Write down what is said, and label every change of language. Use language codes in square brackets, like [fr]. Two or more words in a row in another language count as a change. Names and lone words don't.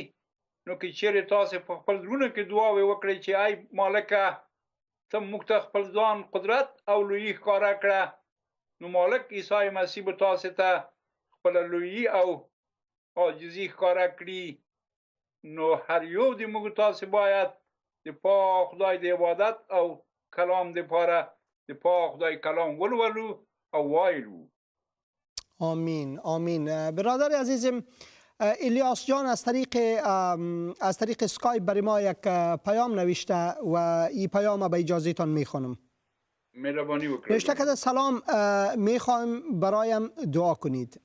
[ps] نو که چیرې تاسې په خپل زړونو کې دعاوې وکړئ چې ای مالکه ته موږ ته خپل ځان قدرت او لویي ښکاره کړه نو مالک عیسی مسیح به تاسې ته خپله لویي او عاجزي ښکاره کړي. نو هر یو د موږ تاسې باید د پاک خدای د عبادت او کلام دپاره د پاک خدای کلام ولولو او وایلو. آمین آمین. [fa] برادر عزیزم الیاس جان از طریق اسکایپ برای ما یک پیام نوشته و این پیام به اجازهتان میخوانم. مهربانی بکنید. نوشته کرده سلام، میخوایم برایم دعا کنید.